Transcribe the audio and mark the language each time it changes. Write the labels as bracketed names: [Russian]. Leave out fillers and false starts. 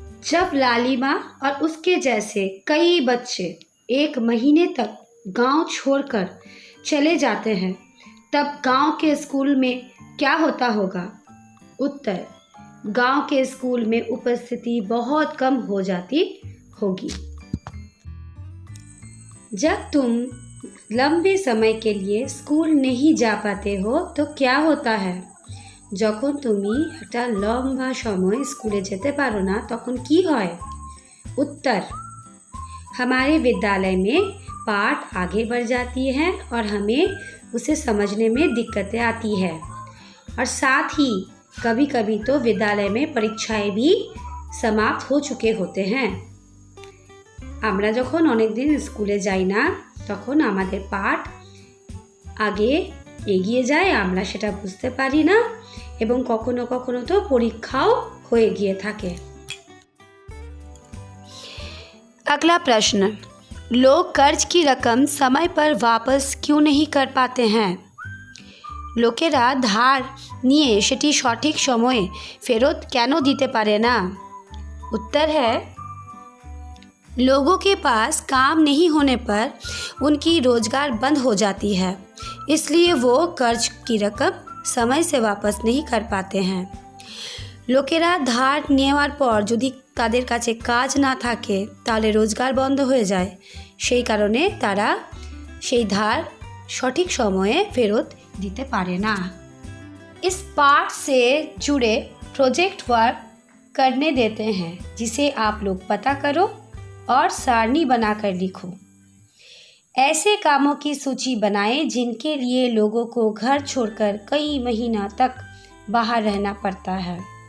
[Hindi] जब लालिमा और उसके जैसे कई बच्चे 1 महीने तक गांव छोड़कर चले जाते हैं तब गांव के स्कूल में क्या होता होगा? उत्तर: गांव के स्कूल में उपस्थिति बहुत कम हो जाती होगी। जब तुम [Bangla] লম্বে সময় [Hindi] के लिए স্কুল नहीं जा पाते हो तो क्या होता है? [Bangla] যখন তুমি একটা লম্বা সময় স্কুলে যেতে পারো না তখন কি হয়? [Hindi] उत्तर: हमारे विद्यालय में पाठ आगे बढ़ जाती है और हमें उसे समझने में दिक्कतें आती है, और साथ ही कभी कभी तो विद्यालय में परीक्षाएं भी समाप्त हो चुके होते हैं। [Bangla] আমরা যখন অনেক দিন স্কুলে যাই না তখন আমাদের পাঠ আগে এগিয়ে যায়, আমরা সেটা বুঝতে পারি না এবং কখনো কখনো তো পরীক্ষাও হয়ে গিয়ে থাকে। [Hindi] अगला प्रश्न: लोग कर्ज की रकम समय पर वापस क्यों नहीं कर पाते हैं? [Bangla] লোকেরা ধার নিয়ে সেটি সঠিক সময়ে ফেরত কেন দিতে পারে না? [Hindi] उत्तर है, लोगों के पास काम नहीं होने पर उनकी रोजगार बंद हो जाती है, इसलिए वो कर्ज की रकम समय से वापस नहीं कर पाते हैं। [Bangla] लोकेरा ধার নেওয়ার পর যদি তাদের কাছে কাজ না থাকে তাহলে রোজগার বন্ধ হয়ে যায়, সেই কারণে তারা সেই ধার সঠিক সময়ে ফেরত দিতে পারে না। [Hindi] इस पार्ट से जुड़े प्रोजेक्ट वर्क करने देते हैं जिसे आप लोग पता करो और सारणी बनाकर लिखो। ऐसे कामों की सूची बनाएं जिनके लिए लोगों को घर छोड़कर कई महीना तक बाहर रहना पड़ता है।